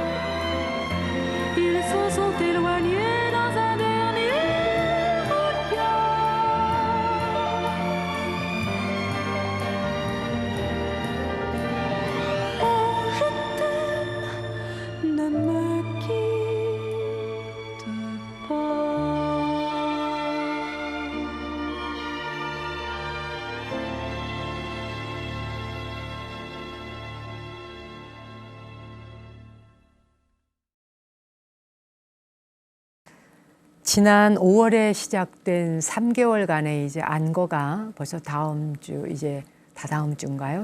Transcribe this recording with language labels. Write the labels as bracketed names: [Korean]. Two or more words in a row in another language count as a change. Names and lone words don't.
[French] Ils se sont éloignés dans un dernier regard. Oh, je t'aime, ne me quitte pas. [Korean] 지난 5월에 시작된 3개월간의 이제 안거가 벌써 다음 주 이제 다다음 주인가요?